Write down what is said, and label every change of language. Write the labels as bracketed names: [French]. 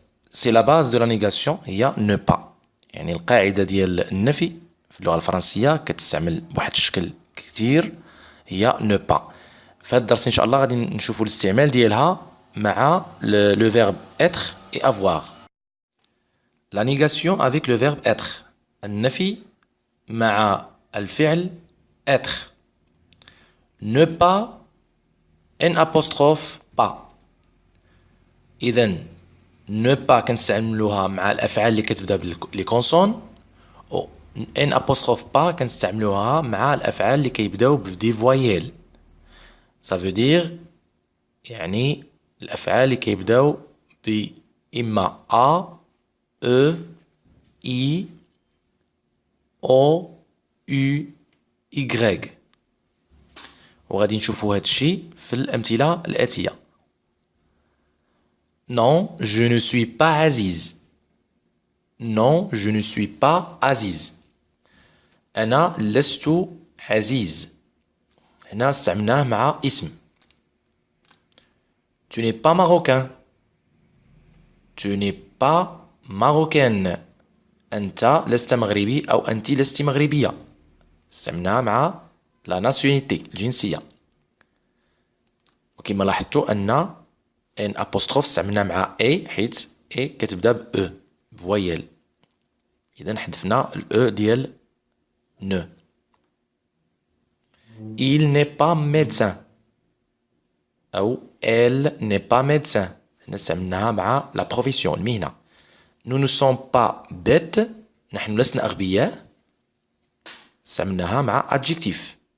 [Arabic] سي لا باز دو لا نيغاسيون هي نو با، يعني القاعده ديال النفي في اللغه الفرنسيه كتستعمل بواحد الشكل كثير هي نو با. في هذا الدرس ان شاء الله غادي نشوفوا الاستعمال ديالها مع لو فيرب être et avoir. [French] La négation avec le verbe être. [Arabic] النفي مع الفعل être. [French] Ne pas n apostrophe pas. [Arabic] إذن ne pas كنستعملوها مع الأفعال اللي كتبدا بلي كونسون، و n apostrophe pas كنستعملوها مع الأفعال اللي كيبداو بدي فوايل. [French] Ça veut dire [Arabic] يعني الأفعال اللي كيبداو بإما A E I O U Y. وغادي نشوفوا هذا الشيء في الأمثلة الآتية. [French] Non, je ne suis pas Aziz. Non, je ne suis pas Aziz. [Arabic] أنا لست عزيز. هنا استعملناه مع اسم. [French] Tu n'es pas marocain. Tu n'es pas marocaine. [Arabic] أنت لست مغربي أو أنت لست مغربية. استعملناها مع لا ناسيونيتي الجنسية. وكما لاحظتوا أن ان ابوستروف استعملناه مع اي حيت اي كتبدا ب او فوايل. إذا حذفنا الاو ديال نو. [French] Il n'est pas médecin [Arabic] أو [French] elle n'est pas médecin. [Arabic] هنا استعملناها مع لا بروفيسيون المهنة. [French] Nous ne sommes pas bêtes. [Arabic] نحن لسنا أغبياء. استعملناها مع adjectif.